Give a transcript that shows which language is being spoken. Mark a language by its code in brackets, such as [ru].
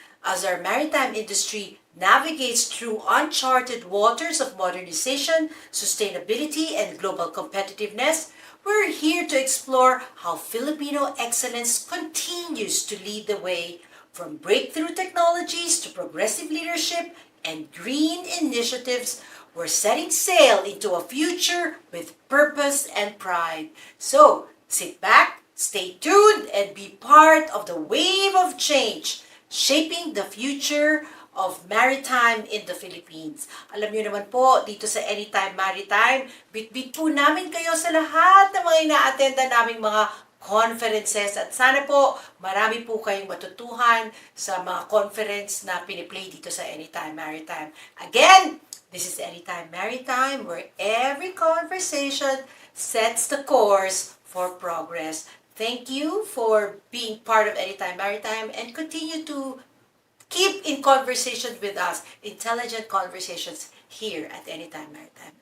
[en] As our maritime industry navigates through uncharted waters of modernization, sustainability, and global competitiveness, we're here to explore how Filipino excellence continues to lead the way from breakthrough technologies to progressive leadership and green initiatives. We're setting sail into a future with purpose and pride. So, sit back, stay tuned, and be part of the wave of change shaping the future of maritime in the Philippines. [tl] Alam niyo naman po, dito sa Anytime Maritime, bit-bit po namin kayo sa lahat ng mga ina-attenda naming mga conferences at sana po marami po kayong matutuhan sa mga conference na piniplay dito sa Anytime Maritime. [en] Again, this is Anytime Maritime where every conversation sets the course for progress. Thank you for being part of Anytime Maritime and continue to keep in conversation with us, intelligent conversations here at Anytime Maritime.